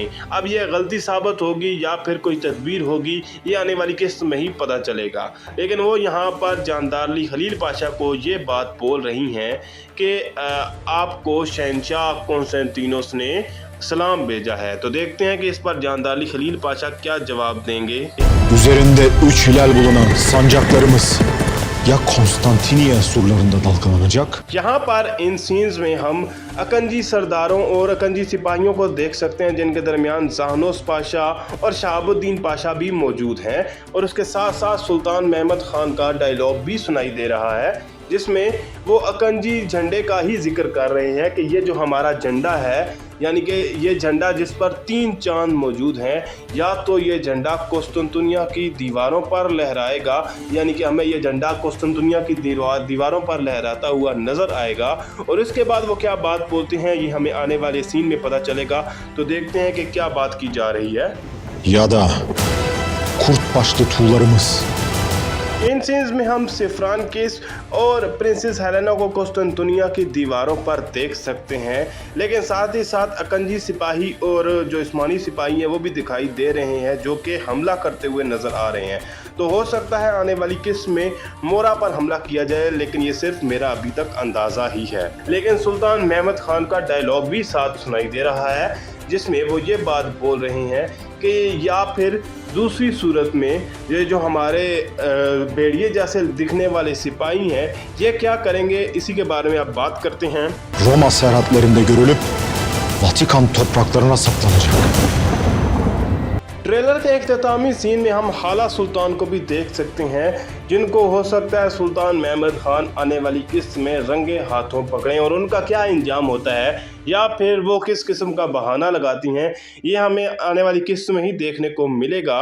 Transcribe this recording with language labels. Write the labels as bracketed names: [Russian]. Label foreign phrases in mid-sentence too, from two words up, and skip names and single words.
[Urdu] اب یہ غلطی ثابت ہوگی یا پھر کوئی تدبیر ہوگی یہ آنے والی قسط میں ہی پتا چلے گا. لیکن وہ یہاں پر جاندارلی خلیل پاشا کو یہ بات بول رہی ہیں کہ آپ کو شہنشاہ کونسٹینٹینوس نے سلام بھیجا ہے. تو دیکھتے ہیں کہ اس پر جاندارلی خلیل پاشا کیا جواب دیں گے. [Turkish] Üzerinde 3 hilal bulunan sancaklarımız ya Konstantiniye surlarında dalgalanacak [Urdu] یہاں پر ان سینز میں ہم اکنجی سرداروں اور اکنجی سپاہیوں کو دیکھ سکتے ہیں جن کے درمیان زہانوس پاشا اور شہاب الدین پاشا بھی موجود ہیں اور اس کے ساتھ ساتھ سلطان محمد خان کا ڈائیلاگ بھی سنائی دے رہا ہے جس میں وہ اکنجی جھنڈے کا ہی ذکر کر رہے ہیں کہ یہ جو ہمارا جھنڈا ہے، یعنی کہ یہ جھنڈا جس پر 3 چاند موجود ہیں، یا تو یہ جھنڈا قسطنطنیہ کی دیواروں پر لہرائے گا، یعنی کہ ہمیں یہ جھنڈا قسطنطنیہ کی دیواروں پر لہراتا ہوا نظر آئے گا. اور اس کے بعد وہ کیا بات بولتے ہیں یہ ہمیں آنے والے سین میں پتا چلے گا. تو دیکھتے ہیں کہ کیا بات کی جا رہی ہے. [Turkish] ya da kurt başlı tuğlarımız [Urdu] ان سینز میں ہم سفران کس اور پرنسس ہیلینا کو قسطنطنیہ کی دیواروں پر دیکھ سکتے ہیں، لیکن ساتھ ہی ساتھ اکنجی سپاہی اور جو عثمانی سپاہی ہیں وہ بھی دکھائی دے رہے ہیں جو کہ حملہ کرتے ہوئے نظر آ رہے ہیں. تو ہو سکتا ہے آنے والی قسط میں مورا پر حملہ کیا جائے، لیکن یہ صرف میرا ابھی تک اندازہ ہی ہے. لیکن سلطان محمد خان کا ڈائیلاگ بھی ساتھ سنائی دے رہا ہے جس میں وہ یہ بات بول رہے ہیں کہ یا پھر دوسری صورت میں یہ جو ہمارے بھیڑیے جیسے دکھنے والے سپاہی ہیں یہ کیا کریں گے، اسی کے بارے میں آپ بات کرتے ہیں. [Turkish] Roma serhatlerinde görülüp Vatikan topraklarına saplanacak. [Urdu] ٹریلر کے اختتامی سین میں ہم حالہ سلطان کو بھی دیکھ سکتے ہیں جن کو ہو سکتا ہے سلطان محمد خان آنے والی قسط میں رنگے ہاتھوں پکڑیں اور ان کا کیا انجام ہوتا ہے یا پھر وہ کس قسم کا بہانہ لگاتی ہیں یہ ہمیں آنے والی قسط میں ہی دیکھنے کو ملے گا.